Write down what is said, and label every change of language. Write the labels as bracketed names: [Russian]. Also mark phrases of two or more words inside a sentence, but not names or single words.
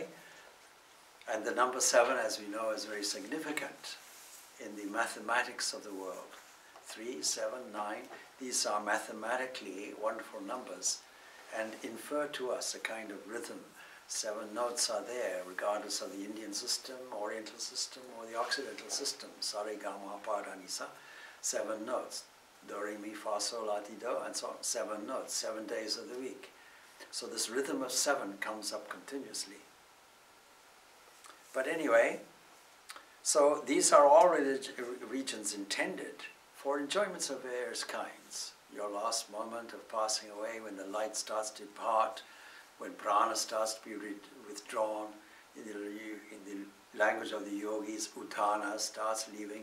[English] And the number 7, as we know, is very significant in the mathematics of the world. 3, 7, 9, these are mathematically wonderful numbers and infer to us a kind of rhythm. 7 notes are there, regardless of the Indian system, Oriental system, or the Occidental system. Sa re ga ma pa da ni sa. 7 notes. Do, re, mi, fa, sol, la, ti, do, and so on. 7 notes, 7 days of the week. So this rhythm of 7 comes up continuously. But anyway, so these are all regions intended for enjoyments of various kinds. Your last moment of passing away, when the light starts to depart, when prana starts to be withdrawn, in the language of the yogis, uddhana starts leaving.